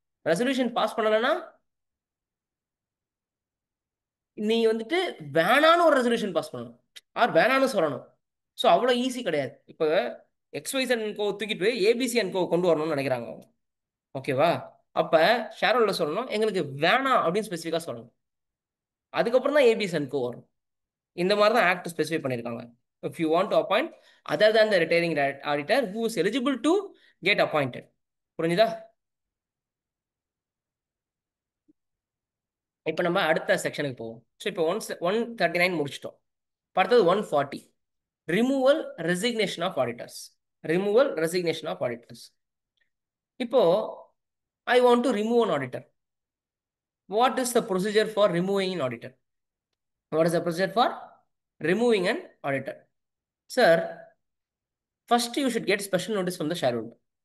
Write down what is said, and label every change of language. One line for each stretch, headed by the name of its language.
Tamil: Resolution pass பண்ணலைன்னா நீ வந்துட்டு வேணான்னு ஒரு ரெசல்யூஷன் பாஸ் பண்ணணும், ஆர் வேணான்னு சொல்லணும். ஸோ அவ்வளோ ஈஸி கிடையாது. இப்போ XYZ அண்ட் கோ தூக்கிட்டு போய் ABC அண்ட் கோ கொண்டு வரணும்னு நினைக்கிறாங்க அவங்க. ஓகேவா? அப்போ ஷேர் ஹோல்டர் சொல்லணும் எங்களுக்கு வேணாம் அப்படின்னு ஸ்பெசிஃபிக்காக சொல்லணும். அதுக்கப்புறம் தான் ABC அண்ட் கோ வரும். இந்த மாதிரி தான் ஆக்ட் ஸ்பெசிஃபை பண்ணியிருக்காங்க.
English: if you want to appoint other than the retiring auditor who is eligible to get appointed.
Tamil: புரிஞ்சுதா? இப்போ நம்ம அடுத்த செக்ஷனுக்கு போவோம். ஸோ இப்போ 139 முடிச்சிட்டோம். அடுத்தது 140 removal resignation of auditors. Removal resignation of auditors.
English: இப்போ I want to remove an auditor. What is the procedure for removing an auditor? What is the procedure for removing an auditor? Sir, first you should get special notice from the shareholder.